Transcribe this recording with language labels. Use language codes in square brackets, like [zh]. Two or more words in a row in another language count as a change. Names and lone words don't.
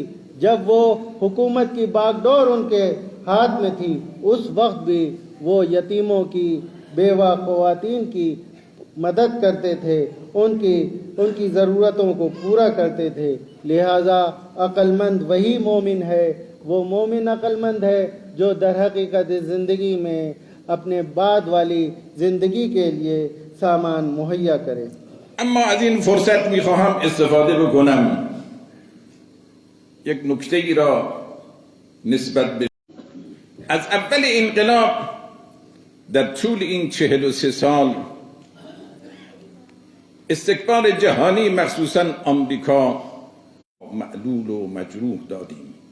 [ur] جب وہ حکومت کی باگ ڈور ان کے ہاتھ میں تھی، اس وقت بھی وہ یتیموں کی، بیوہ خواتین کی مدد کرتے تھے، ان کی ضرورتوں کو پورا کرتے تھے. لہٰذا عقلمند وہی مومن ہے، وہ مومن عقلمند ہے جو در حقیقت زندگی میں اپنے بعد والی زندگی کے لیے سامان مہیا کرے. [fa] اما از این فرصت میخواهم استفاده بکنم یک نکته ای را نسبت به از اول انقلاب در طول این 43 سال استکبار جهانی مخصوصا آمریکا معلول و مجروح دادیم